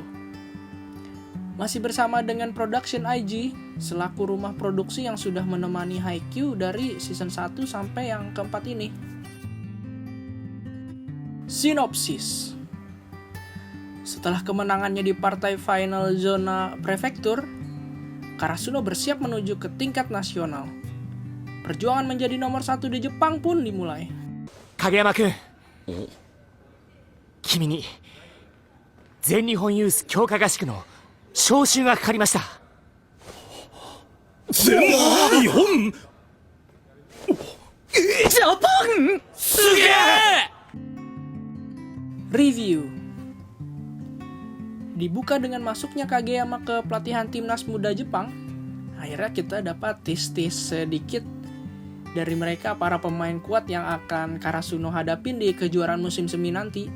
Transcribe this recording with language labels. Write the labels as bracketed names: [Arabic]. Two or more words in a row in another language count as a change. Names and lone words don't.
[Indonesian] Masih bersama dengan Production IG selaku rumah produksi yang sudah menemani Haikyuu dari season 1 sampai yang keempat ini. Sinopsis. Setelah kemenangannya di partai final zona prefektur, Karasuno bersiap menuju ke tingkat nasional. Perjuangan menjadi nomor 1 di Jepang pun dimulai. [Japanese] Kageyama-kun, 君に全日本ユース強化合宿の招集がかかりました。全日本ジャパンすげえ [Indonesian] Review. Dibuka dengan masuknya Kageyama ke pelatihan timnas muda Jepang, akhirnya kita dapat tis-tis sedikit dari mereka para pemain kuat yang akan Karasuno hadapin di kejuaraan musim semi nanti.